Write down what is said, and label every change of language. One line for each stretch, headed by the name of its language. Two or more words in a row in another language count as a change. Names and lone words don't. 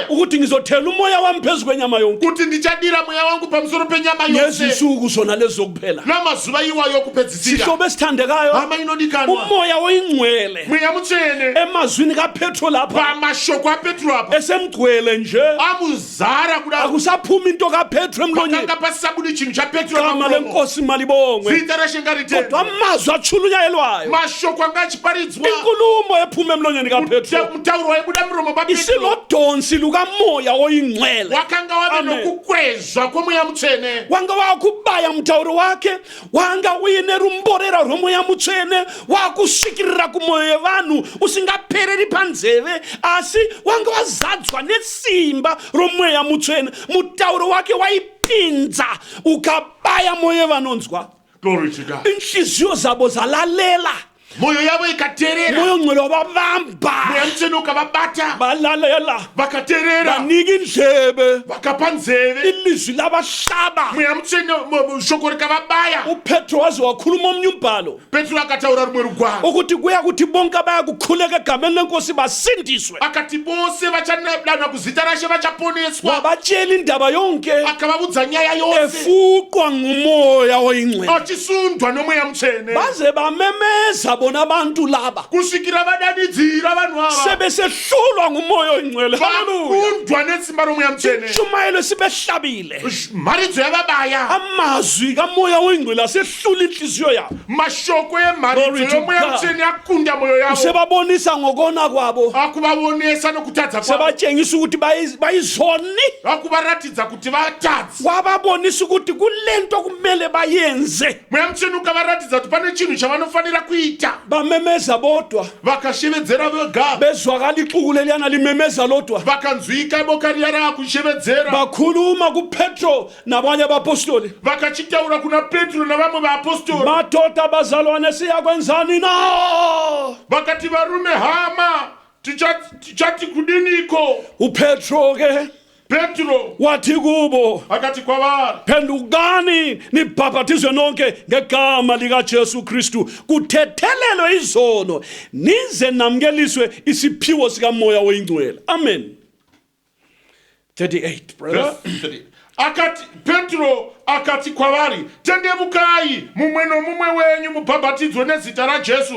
North Ndebele: ukuthi ngizothela umoya wami phezu kwenyama yonke
Shona: Kuti ndichadira mweya wangu pamusoro penyama yose.
North Ndebele: ngezinsuku zona lezi zokuphela.
Shona: Namazuva iwayo kupedzisira.
North Ndebele: Sihlobo esithandekayo,
Shona: Hama inodikanwa.
North Ndebele: umoya oyingcwele
Shona: Mweya mutsvene
North Ndebele: emazwini kaPetro lapha
Shona: pamashoko aPetro apa
North Ndebele: esemgcwele nje
Shona: amuzara kudaro.
North Ndebele: akusaphuma into kaPetro emlonyeni.
Shona: Pakanga pasabudi chinhu chaPetro
North Ndebele: Igama
Shona: pamuromo.
North Ndebele: lenkosi malibongwe.
Shona: Zita rashenga ritende.
North Ndebele: Kodwa amazwi achulunyayelwayo,
Shona: Mashoko anga achiparidzwa.
North Ndebele: inkulumo ephuma emlonyeni kaPetro
Shona: Mutauro waibuda muromo paPetro.
North Ndebele: isilodonsi lukamoya oyingcwele.
Shona: Wakanga wave Amen. nokukwezva kwomweya mutsvene. Wanga wakubaya mutauro wake, wanga uine rumborera rwomweya mutsvene, wakusvikirira kumwoyo yevanhu usingapereri panzeve, asi wanga wazadzwa nesimba romweya mutsvene. Mutauro wake waipinza ukabaya mwoyo yevanonzwa.
English: Glory to God.
North Ndebele: Inhliziyo zabo zalalela,
Shona: Moyo yavo ikaterera.
North Ndebele: moyo ngcwele wababamba,
Shona: Mweya mutsvene ukavabata.
North Ndebele: balalela,
Shona: Vakaterera.
North Ndebele: banika indlebe,
Shona: Vakapa nzeve.
North Ndebele: ilizwi labahlaba.
Shona: Mweya mutsvene shoko rikavabaya.
North Ndebele: uPetro waze wakhuluma omnye umbhalo
Shona: Petro akataura rumwe rugwaro.
North Ndebele: ukuthi kuya kuthi bonke abaya kukhuleka egameni lenkosi basindiswe.
Shona: Akati bose vachadana kuzita rashe vachaponeswa.
North Ndebele: Wabatshela indaba yonke
Shona: Akavabudza nyaya yose.
North Ndebele: efuqwa ngumoya oyingcwele,
Shona: Achisundwa nomweya mutsvene.
North Ndebele: baze bamemeza bona abantu laba
Shona: Kusvikira vadanidzira vanhu ava.
North Ndebele: sebesehlulwa ngumoya oyingcwele. Haleluya.
Shona: Vakundwa nesimba romweya mutsvene.
North Ndebele: Ishumayelo sibehlabile,
Shona: Mharidzo yavabaya.
North Ndebele: amazwi kamoya oyingcwele asehlula inhliziyo yabo,
Shona: Mashoko
English: Glory
Shona: emharidzo
English: to
Shona: yomweya
English: God.
Shona: mutsvene akunda moyo yavo.
North Ndebele: sebabonisa ngokona kwabo,
Shona: Akuvavonesa nokutadza kwavo.
North Ndebele: sebatshengisa ukuthi bayizoni,
Shona: Akuvaratidza kuti vatadzi.
North Ndebele: wababonisa ukuthi kulento kumele bayenze.
Shona: Mweya mutsvene ukavaratidza kuti pane chinhu chavanofanira kuita.
North Ndebele: Bamemeza bodwa,
Shona: Vakashevedzera vega.
North Ndebele: bezwakala ixuku leliyana limemeza lodwa,
Shona: Vakanzwika boka riya rakushevedzera.
North Ndebele: bakhuluma kuPetro nabanye abapostoli,
Shona: Vakachitaura kuna Petro navamwe vaapostoli.
North Ndebele: madoda bazalwane siyakwenzani na?
Shona: Vakati varume hama tichati kudiniko.
North Ndebele: uPetro ke
Shona: Petro
North Ndebele: wathi kubo,
Shona: akati kwavari,
North Ndebele: phendukani nibhaphathizwe nonke ngegama likaJesu Kristu kuthethelelwe izono, nize namkeliswe isiphiwo sikamoya oyingcwele.
English: Amen. 38 brother.
Shona: akati Petro akati kwavari, tendemukai mumwe nomumwe wenyu mubhabhatidzwe nezita raJesu